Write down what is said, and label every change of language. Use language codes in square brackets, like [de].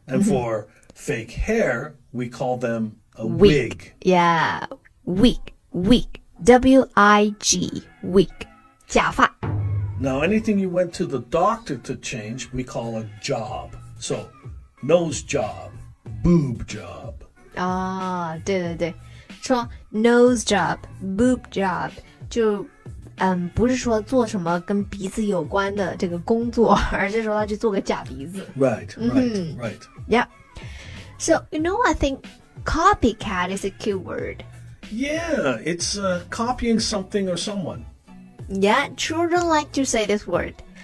[en] And for fake hair, we call them a wig. Yeah, wig. W-I-G, wig. [zh] 假发。 [en] Now, anything you went to the doctor to change, we call a job. So, nose job, boob job. [zh] 对，说 nose job, boob job 就不是说做什么跟鼻子有关的这个工作，而是说他去做个假鼻子。 [en] Right. Yeah. So, I think copycat is a cute word. Yeah, it's copying something or someone. Yeah, children like to say this word.